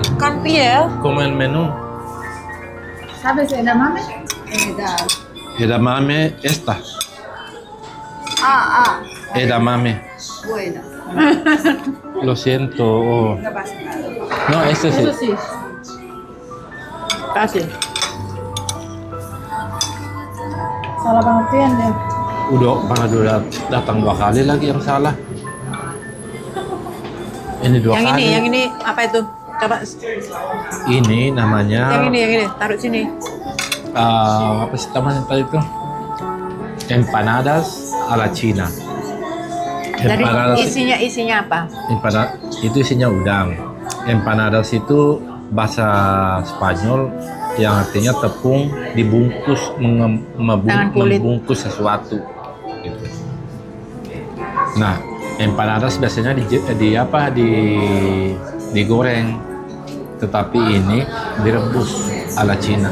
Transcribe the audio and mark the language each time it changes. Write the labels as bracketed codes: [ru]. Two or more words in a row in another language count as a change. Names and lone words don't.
[es] Con piel. Como el menú. ¿Sabes edamame? Da. Edamame esta. Ah, Edamame. bueno. Lo siento. Oh. No pasa nada. No, este sí. Eso sí. [id] Kasih. Salah pengertian dia. Udah datang 2 kali lagi yang salah. Ini 2 Yang kali. yang ini apa itu? Coba. Ini namanya Yang ini. Taruh sini. apa sih namanya tadi itu? [es] Empanadas a la China. [id] Dari Empanadas isinya apa? itu isinya udang. Empanadas itu bahasa Spanyol yang artinya tepung dibungkus Dengan kulit. membungkus sesuatu gitu. Nah, empanadas biasanya digoreng, tetapi ini direbus ala Cina.